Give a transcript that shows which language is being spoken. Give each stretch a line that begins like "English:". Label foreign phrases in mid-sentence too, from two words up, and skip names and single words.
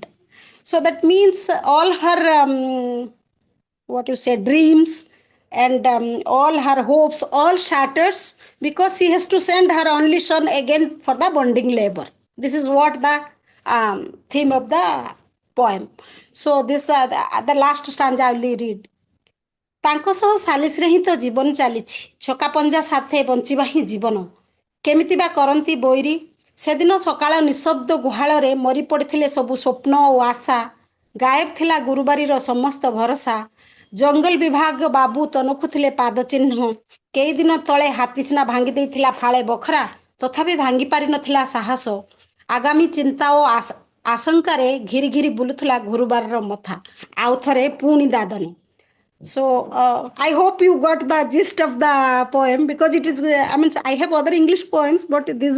English: So that means all her what you say, dreams, and all her hopes all shatters, because she has to send her only son again for the bonding labor. This is what the theme of the poem. So this the last stanza I will read.
Odia: ତାଙ୍କ ସହ ସାଲିସରେ ହିଁ ତ ଜୀବନ ଚାଲିଛି, ଛକା ପଞ୍ଜା ସାଥେ ବଞ୍ଚିବା ହିଁ ଜୀବନ, କେମିତି ବା କରନ୍ତି ବୈରୀ। ସେଦିନ ସକାଳ ନିଶବ୍ଦ ଗୁହାଳରେ ମରି ପଡ଼ିଥିଲେ ସବୁ ସ୍ୱପ୍ନ ଓ ଆଶା, ଗାୟବ ଥିଲା ଗୁରୁବାରୀର ସମସ୍ତ ଭରସା। ଜଙ୍ଗଲ ବିଭାଗ ବାବୁ ତନଖୁଥିଲେ ପାଦ ଚିହ୍ନ, କେଇଦିନ ତଳେ ହାତୀ ସିନା ଭାଙ୍ଗି ଦେଇଥିଲା ଫାଳେ ବଖରା, ତଥାପି ଭାଙ୍ଗି ପାରିନଥିଲା ସାହସ। ଆଗାମୀ ଚିନ୍ତା ଓ ଆଶଙ୍କାରେ ଘିରି ଘିରି ବୁଲୁଥିଲା ଗୁରୁବାରର ମଥା, ଆଉ ଥରେ ପୁଣି ଦାଦନ।
English: So I hope you got the gist of the poem, because it is I have other English poems, but this